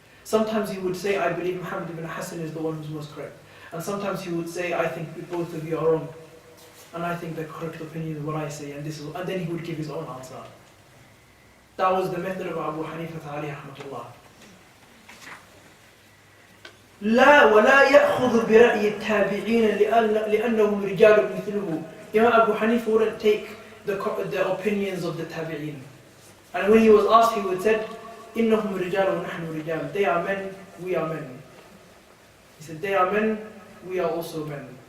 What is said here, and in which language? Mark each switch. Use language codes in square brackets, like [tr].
[en] Sometimes he would say, I believe Muhammad ibn Hassan is the one who's most correct. And sometimes he would say, I think both of you are wrong. And I think the correct opinion is what I say, and then he would give his own answer. That was the method of Abu Hanifa alayhi rahmatullah. [ar] لا ولا يأخذ برأي التابعين لأنهم رجال مثله. [en] Imam Abu Hanifa wouldn't take the opinions of the tabi'een. And when he was asked, he would say, [ar] إنهم رجال ونحن رجال. [en] They are men, we are men. He said, they are men, we are also men.